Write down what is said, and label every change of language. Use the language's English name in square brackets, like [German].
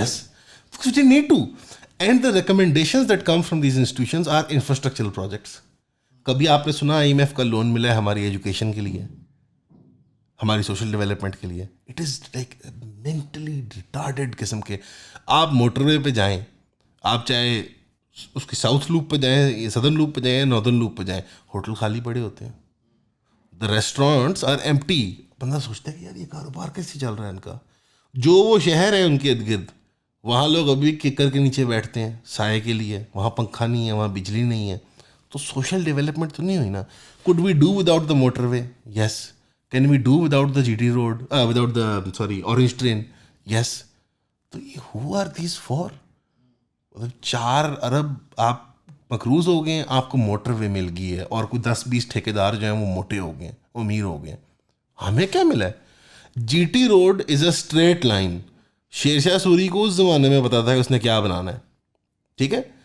[English] Yes, because you need to. And the recommendations that come from these institutions are infrastructural projects. [Urdu] کبھی آپ نے سنا I am F کا loan ملا ہے ہماری ایجوکیشن کے لیے, ہماری سوشل ڈیولپمنٹ کے لیے؟ [English] it is like mentally retarded [Urdu] قسم کے. آپ موٹر وے پہ جائیں, آپ چاہے اس کی ساؤتھ لوپ پہ جائیں, سدرن لوپ پہ جائیں یا ناردرن لوپ پہ جائیں, ہوٹل خالی پڑے ہوتے ہیں, [English] The restaurants are empty. [Urdu] بندہ سوچتا ہے کہ یار یہ کاروبار کیسے چل رہا ہے ان کا. جو وہ شہر ہے ان کے ارد گرد, وہاں لوگ ابھی ککر کے نیچے بیٹھتے ہیں سائے کے لیے, وہاں پنکھا نہیں ہے, وہاں بجلی نہیں ہے, تو سوشل ڈیولپمنٹ تو نہیں ہوئی نا. [English] Could we do without the motorway? Yes. Can we do without the G T road, without the orange train? Yes. [Urdu] تو یہ [English] Who are these for? [Urdu] مطلب 4 ارب آپ مقروض ہو گئے ہیں, آپ کو موٹر وے مل گئی ہے, اور کوئی 10-20 ٹھیکیدار جو ہیں وہ موٹے ہو گئے ہیں, وہ امیر ہو گئے ہیں. ہمیں کیا ملا ہے؟ [English] G T road is a straight line. [Urdu] Sher Shah Suri کو اس زمانے میں پتا تھا کہ اس نے کیا بنانا ہے, ٹھیک ہے.